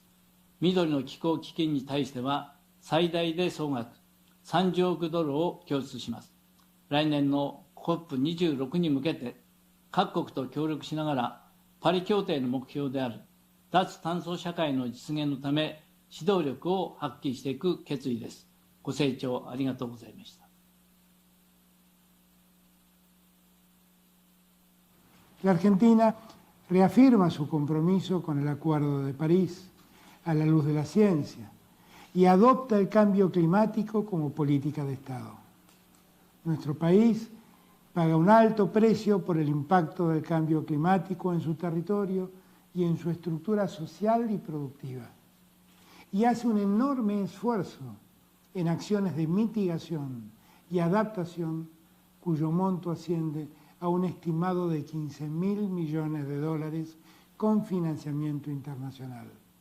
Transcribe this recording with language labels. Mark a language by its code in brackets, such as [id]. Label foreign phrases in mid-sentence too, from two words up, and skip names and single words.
[ja] 緑の気候基金に対しては、最大で総額30億ドルを拠出します。来年の COP26 に向けて、各国と協力しながら、パリ協定の目標である脱炭素社会の実現のため、指導力を発揮していく決意です。ご清聴ありがとうございました。 [es] La Argentina reafirma su compromiso con el Acuerdo de París a la luz de la ciencia y adopta el cambio climático como política de Estado. Nuestro país paga un alto precio por el impacto del cambio climático en su territorio y en su estructura social y productiva, y hace un enorme esfuerzo en acciones de mitigación y adaptación cuyo monto asciende a un estimado de $15.000 millones con financiamiento internacional.